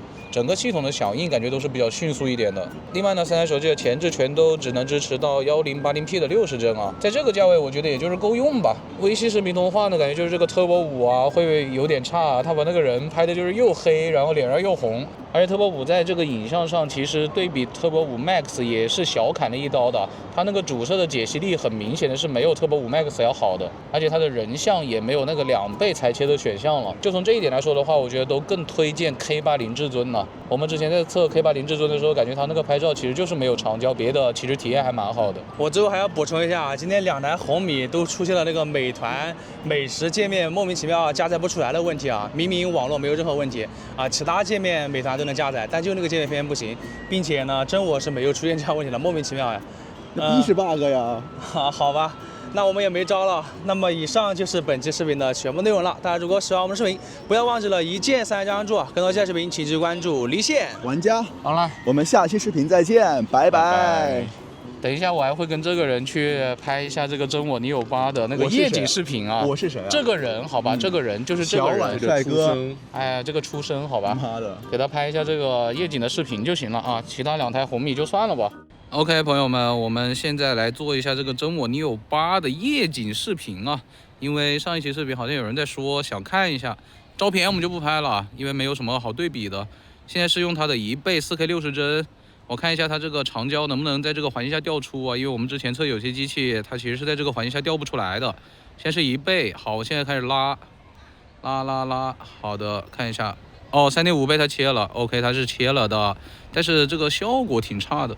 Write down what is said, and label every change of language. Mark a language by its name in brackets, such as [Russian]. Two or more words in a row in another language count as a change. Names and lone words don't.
[Chinese] 整個系統的響應感覺都是比較迅速一點的。另外呢，3台手機的前置全都只能支持到 1080p 的60幀啊，在這個價位我覺得也就是夠用吧。微信視頻通話呢，感覺就是這個 Turbo 5啊會有點差啊，它把那個人拍的就是又黑，然後臉上又紅。而且 Turbo 5在這個影像上其實對比 Turbo 5 Max 也是小砍了一刀的，它那個主攝的解析力很明顯的是沒有 Turbo 5 Max 要好的，而且它的人像也沒有那個2倍裁切的選項了。就從這一點來說的話，我覺得都更推薦 K80 至尊了。我們之前在測 K80 至尊的時候，感覺它那個拍照其實就是沒有長焦，別的其實體驗還蠻好的。我最後還要補充一下啊，今天2台紅米都出現了那個美團美食界面莫名其妙加載不出來的問題啊，明明網絡沒有任何問題啊，其他界面美團都能加載，但就那個界面偏偏不行，並且呢，真我是沒有出現這樣問題的，莫名其妙呀。那必是 bug 呀。好吧。那我們也沒招了。那麼以上就是本期視頻的全部內容了。大家如果喜歡我們的視頻，不要忘記了一鍵三連關注。更多精彩視頻，請繼續關注離線玩家。好了，我們下期視頻再見，拜拜。等一下，我還會跟這個人去拍一下這個真我 Neo 8的那個夜景視頻啊。我是誰啊？這個人，好吧，這個人就是這個人，帥哥。哎，這個出身，好吧。媽的，給他拍一下這個夜景的視頻就行了啊，其他2台紅米就算了吧。OK， 朋友們，我們現在來做一下這個真我 Neo 8的夜景視頻啊。因為上一期視頻好像有人在說想看一下照片，我們就不拍了，因為沒有什麼好對比的。現在是用它的1倍 4K 60幀，我看一下它這個長焦能不能在這個環境下調出啊？因為我們之前測有些機器它其實是在這個環境下調不出來的。現在是1倍，好，我現在開始拉，好的，看一下，哦，3.5倍它切了 ，OK， 它是切了的，但是這個效果挺差的。